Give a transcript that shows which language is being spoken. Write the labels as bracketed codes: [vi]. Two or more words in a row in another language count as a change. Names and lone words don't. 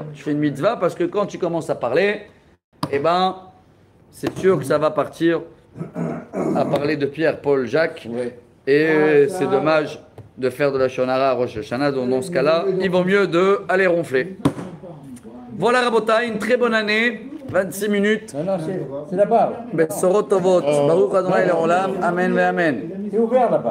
[fr] Je fais une mitzvah parce que quand tu commences à parler, eh ben, c'est sûr que ça va partir à parler de Pierre, Paul, Jacques. Et c'est dommage de faire de la shonara à Rosh Hashanah. Donc dans ce cas-là, il vaut mieux d'aller ronfler. Voilà Rabotai, une très bonne année. 26 minutes. Non, c'est là-bas. [he] בשורות טובות. ברוך ה' לעולם. אמן ואמן. [fr] C'est ouvert là-bas.